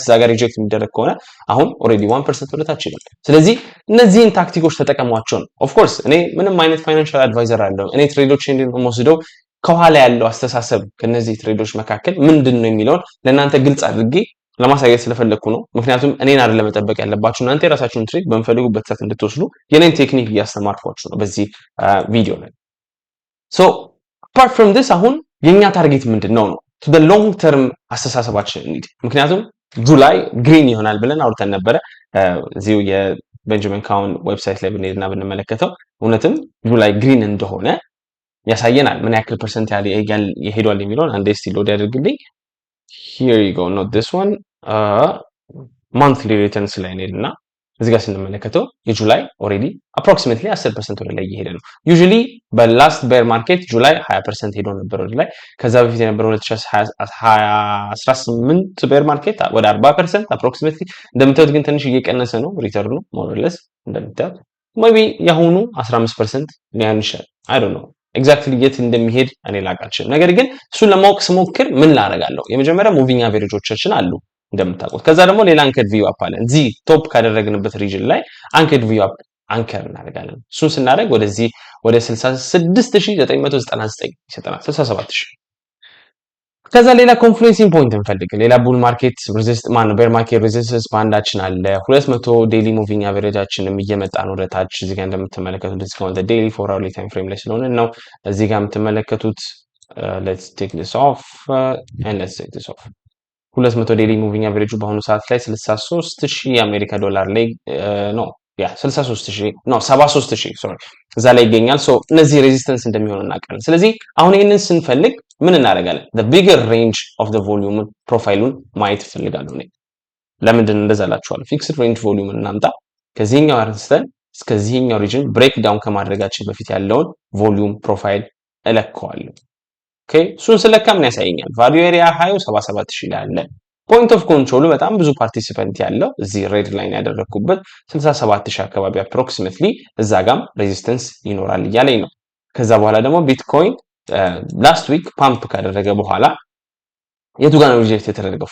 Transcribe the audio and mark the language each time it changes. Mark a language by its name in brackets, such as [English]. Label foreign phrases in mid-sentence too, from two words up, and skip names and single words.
[Amharic] እዛ ጋር ሪጀክት የሚደረግ ከሆነ አሁን ኦሬዲ 1% ወደ ታች ይላል። ስለዚህ እነዚህን ታክቲኮች ተጠቀሟቸው ነው። [English] of course [Amharic] እኔ ምንም አይነት [English] financial advisor [Amharic] አይደለሁም። እኔ ትሬዶች እንደምወስደው ከኋላ ያለው አስተሳሰብ ከነዚህ ትሬዶች መካከል ምንድን ነው የሚለውን ለእናንተ ግልጽ አድርጌ ለማሳየት ስለፈለኩ ነው። ምክንያቱም እኔን አይደለም መጠበቅ ያለባችሁ እናንተ የራሳችሁን ትሬድ በመፈልጉበት ሰዓት እንድትወስዱ የኔን ቴክኒክ እያስተማርኳችሁ ነው በዚህ ቪዲዮ ላይ። [English] so apart from this [Amharic] አሁን የኛ ታርጌት ምንድነው ነው [English] to the long term [Amharic] አስተሳሰባችን እንዴ። ምክንያቱም [English] July green [Amharic] ይሆናል ብለን አውርተን ነበረ። እዚሁ የቤንጃሚን ካውን ዌብሳይት ላይ ብንሄድና ብንመለከተው እውነትም [English] July green [Amharic] እንደሆነ ያሳየናል። ምን ያክል ፐርሰንት ያህል ይሄዳል የሚለውን አንዴ እስቲ ሎድ ያድርግልኝ። [English] here you go, not this one. monthly returns [Amharic] ላይ እንሄድና እዚህ ጋር ስንመለከተው የጁላይ ኦሬዲ approximately 10% ወደ ላይ እየሄደ ነው። usually [English] last bear market [Amharic] ጁላይ 20% ሄዶ ነበር ወደ ላይ። ከዛ በፊት የነበረው 2018 [English] bear market [Amharic] ወደ 40% approximately። እንደምታዩት ግን ትንሽ እየቀነሰ ነው ሪተርኑ [English] more or less [Amharic] እንደምታዩት maybe ያሁኑ 15% ሊሆን ይችላል። [English] I don't know exactly [Amharic] የት እንደሚሄድ እኔ ላቃችን። ነገር ግን እሱን ለማወቅ ስሞክር ምን ላደርጋለሁ? የመጀመሪያ [English] moving averages [Amharic] አሉ እንደምታውቁት። ከዛ ደግሞ ሌላ [English] anchored VWAP [Amharic] አለ። እዚህ ቶፕ ካደረግንበት ሪጅን ላይ [English] anchored VWAP anchor [Amharic] እናደርጋለን። እሱን ስናደርግ ወደዚህ ወደ 66999 ይሰጠናል። 67000። ከዛ ሌላ [English] confluencing point [Amharic] እንፈልግ። ሌላ [English] bull market resist bear market resistance band [Amharic] አለ። 200 ዴይሊ [English] moving average [Amharic] እየመጣ ነው ወደ ታች። እዚህ ጋር እንደምትመለከቱት [English] discount daily 4 hourly time frame [Amharic] ላይ ስለሆነ ነው። እዚህ ጋር የምትመለከቱት [English] let's take this off [Amharic] and let's take this off 200 [English] daily moving average [Amharic] በአሁኑ ሰዓት ላይ 63000 የአሜሪካ ዶላር ላይ ነው 73000 ሶሪ እዛ ላይ ይገኛል። ሶ እነዚህ ሬዚስተንስ እንደሚሆኑ እናውቃለን። ስለዚህ አሁን ይሄንን ስንፈልግ ምን እናደርጋለን? [English] the bigger range of the volume profile [Amharic] ማየት ፈልጋለሁ እኔ። ለምንድን እንደዛ ላችኋለሁ? [English] fixed range volume [Amharic] እናምጣ። ከዚህኛው አንስተን እስከዚህኛው [English] region break down [Amharic] ከማድረጋችን በፊት ያለውን [English] volume profile [Amharic] እለካዋለሁ። ኦኬ እሱን ስለካ ምን ያሳየኛል? [English] value area high [Amharic] 77000 ላይ አለ። [English] point of control [Amharic] በጣም ብዙ ፓርቲሲፐንት ያለው እዚህ [English] red line [Amharic] ያደረኩበት 67000 አካባቢ አፕሮክሲሜትሊ እዛ ጋም ሬዚስተንስ ይኖራል እያለኝ ነው። ከዛ በኋላ ደግሞ ቢትኮይን [English] last week pump [Amharic] ካደረገ በኋላ የቱ ጋር ነው ሪጀክት የተደረገው?